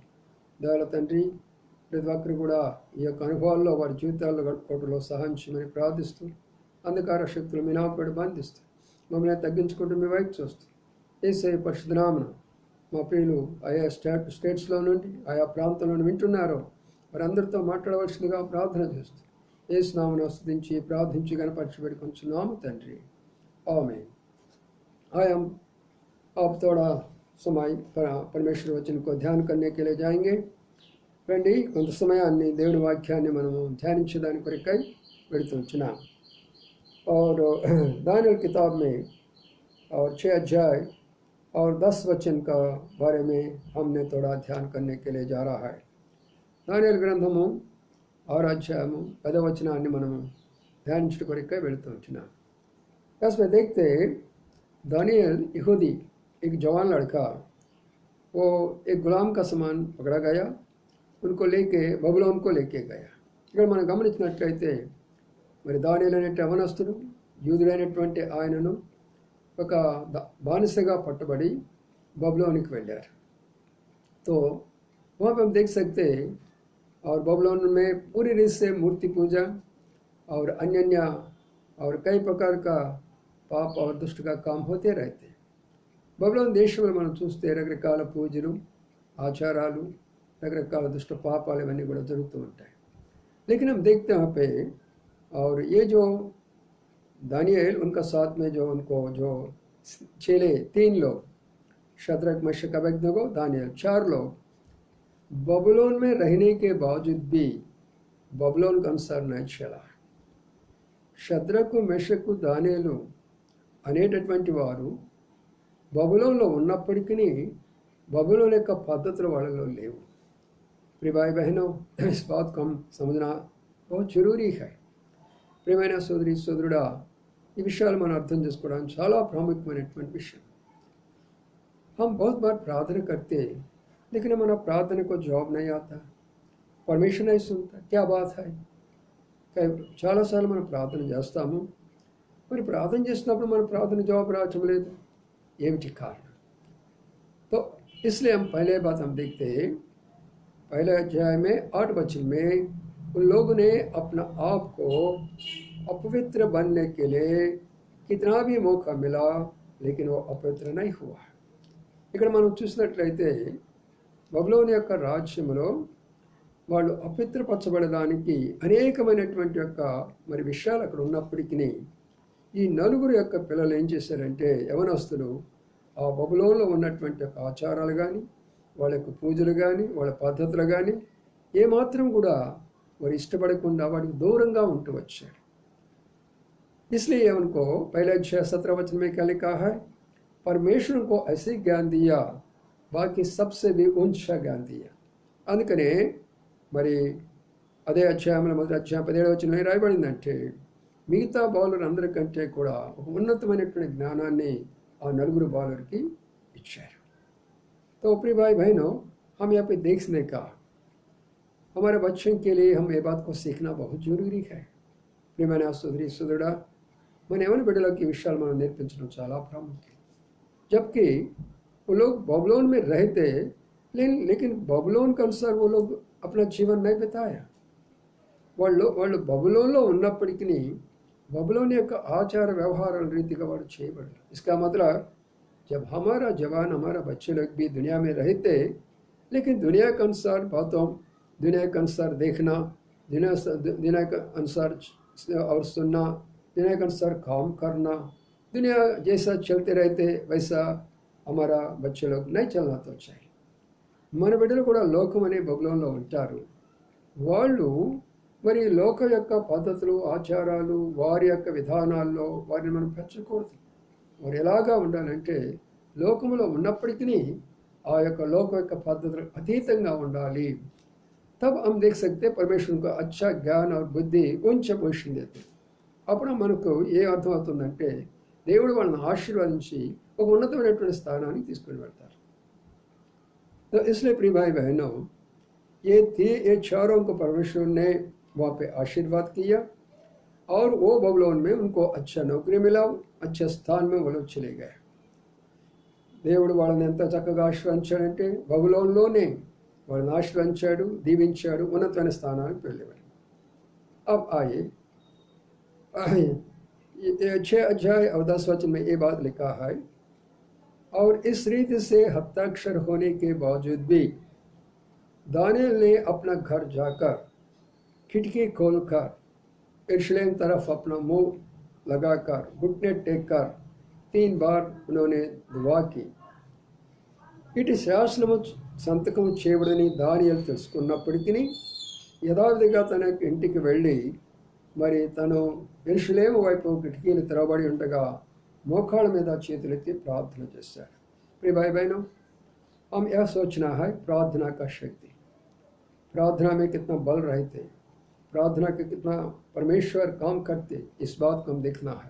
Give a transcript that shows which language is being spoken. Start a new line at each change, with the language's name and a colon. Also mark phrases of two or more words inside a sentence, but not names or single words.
Telugu: దయల తండ్రి, ప్రతి ఒక్కరు కూడా ఈ యొక్క అనుభవాల్లో వారి జీవితాల్లో గడుపుకోవడంలో సహాయం చేయమని ప్రార్థిస్తూ, అంధకార శక్తులు మీ నాపడి బంధిస్తూ మమ్మల్ని తగ్గించుకుంటూ మీ వైపు చూస్తూ యేసయ్య పరిశుద్ధ నామమున మా ప్రియులు ఆయా స్టేట్స్లో నుండి ఆయా ప్రాంతంలో వింటున్నారో వారందరితో మాట్లాడవలసిందిగా ప్రార్థన చేస్తూ యేసు నామమున స్తుతించి ప్రార్థించి గణపరచబడి కొంచున్నాము తండ్రి, ఆమేన్.
Hindi: आप थोड़ा समय परमेश्वर वचन को ध्यान करने के लिए जाएंगे.
Telugu: రండి, కొంత సమయాన్ని దేవుని వాక్యాన్ని మనము ధ్యానించడానికి కొరకై వెళుతున్నాం.
Hindi: और दानियल किताब में और 6 अध्याय और 10 वचन का बारे में हमने थोड़ा ध्यान करने के लिए जा रहा है.
Telugu: దానియేలు గ్రంథము 6వ అధ్యాయము 10వ వచనాన్ని మనము ధ్యానించడం కొరకై వెళుతున్నాం.
Hindi: इसमें देखते दानियल यहूदी एक जवान लड़का, वो एक गुलाम का सामान पकड़ा गया, उनको लेके बबुलोन को लेके गया.
Telugu: ఇక్కడ మనం గమనించినట్లయితే మరి దానియేలు అనే యవనస్తుడు, యూదుడైనటువంటి ఆయనను ఒక బానిసగా పట్టుబడి బబులోనికి వెళ్ళారు.
Hindi: तो वहाँ पर हम देख सकते हैं, और बबुलोन में पूरी रीत से मूर्ति पूजा और अन्य और कई प्रकार का पाप और दुष्ट का काम होते रहते.
Telugu: బబులోన్ దేశంలో మనం చూస్తే రకరకాల పూజలు, ఆచారాలు, రకరకాల దుష్ట పాపాలు ఇవన్నీ కూడా జరుగుతూ ఉంటాయి.
Hindi: लेकिन हम देखते हैं यहाँ पे, और ये जो दानिయేल उनका साथ में जो उनको जो चेले 3 लोग, शद्रक मेशक अबेदनगो दानिయేल 4 लोग बबुलोन में रहने के बावजूद भी बबुलोन का अनुसार नहीं चला.
Telugu: शद्రకు మెషకు దానియేలు అనేటటువంటి వారు బబులోన్లో ఉన్నప్పటికీ బబులోన్ యొక్క పద్ధతులు వాళ్ళలో లేవు.
Hindi: प्रिय भाई बहनों, इस बात को हम समझना बहुत जरूरी है.
Telugu: ప్రియమైన సోదరి సోదరుడా, ఈ విషయాలు మనం అర్థం చేసుకోవడానికి చాలా ప్రాముఖ్యమైనటువంటి విషయం.
Hindi: हम बहुत बार प्रार्थना करते, लेकिन हमारा प्रार्थना को जवाब नहीं आता, परमेश्वर नहीं सुनता. क्या बात है?
Telugu: చాలాసార్లు మనం ప్రార్థన చేస్తాము, మరి ప్రార్థన చేసినప్పుడు మన ప్రార్థన జవాబు రావటం లేదు. ఏమిటి కారణం?
Hindi: तो इसलिए हम पहले बात हम देखते हैं, पहले अध्याय में 8 वचन में उन लोगों ने अपना आप को अपवित्र बनने के लिए कितना भी मौका मिला, लेकिन वो अपవిत्र नहीं हुआ.
Telugu: ఇక్కడ మనం చూసినట్లయితే బబులోను యొక్క రాజ్యంలో వాళ్ళు అపవిత్రపరచబడడానికి అనేకమైనటువంటి యొక్క మరి విషయాలు అక్కడ ఉన్నప్పటికీ ఈ నలుగురు యొక్క పిల్లలు ఏం చేశారంటే, యవనస్తులు ఆ బబులోనులో ఉన్నటువంటి యొక్క ఆచారాలు కానీ, వాళ్ళ యొక్క పూజలు కానీ, వాళ్ళ పద్ధతులు కానీ ఏమాత్రం కూడా వారు ఇష్టపడకుండా వాటికి దూరంగా ఉంటూ వచ్చారు.
Hindi: इसलिए उनको पहले 6-17 वचन में क्या लिखा है, परमेश्वर को ऐसे ज्ञान दिया, बाकी सबसे भी ऊंचा ज्ञान दिया.
Telugu: అందుకనే మరి అదే అధ్యాయంలో మొదటి అధ్యాయం 17వ వచనంలో రాయబడిందంటే, మిగతా బాలురు అందరికంటే కూడా ఒక ఉన్నతమైనటువంటి జ్ఞానాన్ని ఆ నలుగురు బాలురికి ఇచ్చారు.
Hindi: तो प्रिय भाई बहनों, हम यहाँ पे देखने का हमारे बच्चों के लिए हम ये बात को सीखना बहुत जरूरी है.
Telugu: ప్రియమైన సోదరి సోదరుడా, మన యవన బిడ్డలకి ఈ విషయాలు మనం నేర్పించడం చాలా ప్రాముఖ్యం.
Hindi: जबकि वो लोग बबुलोन में रहते, लेकिन बबुलोन के अनुसार वो लोग अपना जीवन नहीं बिताया.
Telugu: వాళ్ళు బబులోన్లో ఉన్నప్పటికీ బబులోన్ యొక్క ఆచార వ్యవహారాల రీతిగా వాడు చేయబడలేదు.
Hindi: इसका मतलब जब हमारा जवान हमारा बच्चे लोग भी दुनिया में रहते, लेकिन दुनिया के अनुसार बातों, दुनिया के अनुसार देखना, दुनिया के अनुसार और सुनना, दुनिया के अनुसार काम करना, दुनिया जैसा चलते रहते वैसा हमारा बच्चे लोग नहीं चलना तो चाहिए.
Telugu: మన బిడ్డలు కూడా లోకం అనే బబులోన్లో ఉంటారు. వాళ్ళు మరి లోక యొక్క పద్ధతులు, ఆచారాలు, వారి యొక్క విధానాల్లో వారిని మనం పెంచకూడదు. వారు ఎలాగా ఉండాలంటే లోకంలో ఉన్నప్పటికీ ఆ యొక్క లోక యొక్క పద్ధతులకు అతీతంగా ఉండాలి.
Hindi: तब हम देख सकते परमेश्वर को अच्छा ज्ञान और बुद्धि ऊंच पोषण देते.
Telugu: అప్పుడు మనకు ఏ అర్థం అవుతుందంటే, దేవుడు వాళ్ళని ఆశీర్వదించి ఒక ఉన్నతమైనటువంటి స్థానానికి తీసుకుని వెళ్తారు.
Hindi: तो इसलिए प्रिय भाई बहनों, ये चारों को परमेश्वर ने वहाँ पे आशीर्वाद किया और वो बबुलोन में उनको अच्छा नौकरी मिला, अच्छे स्थान में वो लोग चले गए.
Telugu: దేవుడు వాళ్ళని ఎంత చక్కగా ఆశీర్వదించాడంటే బబులోన్లోనే వాళ్ళని ఆశీర్వదించాడు, దీవించాడు, ఉన్నతమైన స్థానానికి వెళ్ళేవాడు.
Hindi: अब आइए 6 अध्याय और 10 वचन में ये बात लिखा है, और इस रीति से हस्ताक्षर होने के बावजूद भी दानियल ने अपना घर जाकर खिड़की खोलकर यरूशलेम तरफ अपना मुंह लगाकर घुटने टेक कर 3 बार उन्होंने दुआ की.
Telugu: ఇటు శాసనము సంతకము చేయబడని దానియేలు తెలుసుకున్నప్పటికీ యథావిధిగా తన ఇంటికి వెళ్ళి మరి తను యెరూషలేము వైపు కిటికీలు తెరవబడి ఉండగా మోకాళ్ళ మీద చేతులెత్తి ప్రార్థన చేశారు.
Hindi: प्रिय भाई बहनों, हम यह सोचना है प्रार्थना का शक्ति, प्रार्थना में कितना बल रहते, प्रार्थना के कितना परमेश्वर काम करते, इस बात को हम देखना है.